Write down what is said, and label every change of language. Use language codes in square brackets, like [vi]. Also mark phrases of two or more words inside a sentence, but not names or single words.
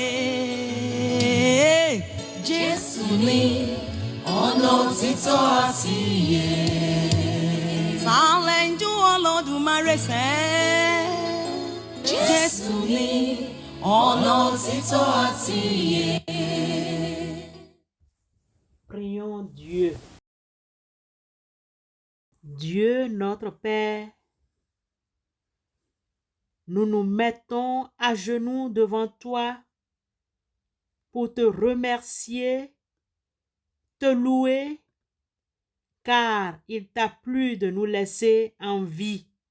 [yo] Jésù ni ọ̀nà òtítọ́ àti ìyè. Sàlẹ̀ injú Olódùmarè sẹ́. Jésù ni ọ̀nà òtítọ́ àti ìyè. [fr] Prions Dieu. Dieu notre Père, nous nous mettons à genoux devant toi pour te remercier, te louer, car il t'a plu de nous laisser en vie.